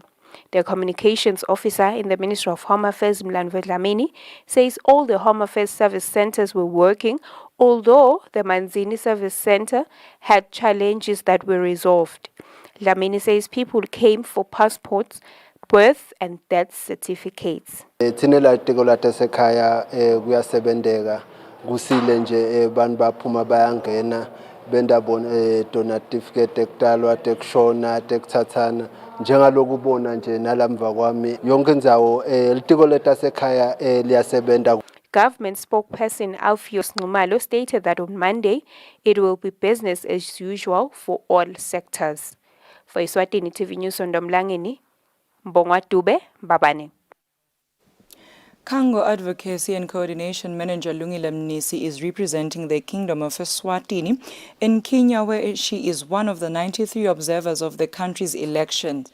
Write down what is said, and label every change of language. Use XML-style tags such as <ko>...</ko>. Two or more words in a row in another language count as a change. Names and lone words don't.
<en>The communications officer in the Ministry of Home Affairs, Mlanve Dlamini, says all the Home Affairs service centers were working, although the Manzini Service Center had challenges that were resolved. Dlamini says people came for passports, birth and death certificates.</en> <ss>Kusile nje bantu baphuma bayangena bendabona donatifike ekutalwa tekushona tekuthathana njengaloku ubona nje nalamva kwami yonke indzawo litiko letasekhaya liyasebenza.</ss> <en>Government spokesperson Alpheus Nxumalo stated that on Monday it will be business as usual for all sectors. For Eswatini TV News on Domlangeni, Mbongwa Dube, Babane. Kango Advocacy and Coordination Manager Lungile Mnisi is representing the Kingdom of Eswatini in Kenya, where she is one of the 93 observers of the country's elections.</en>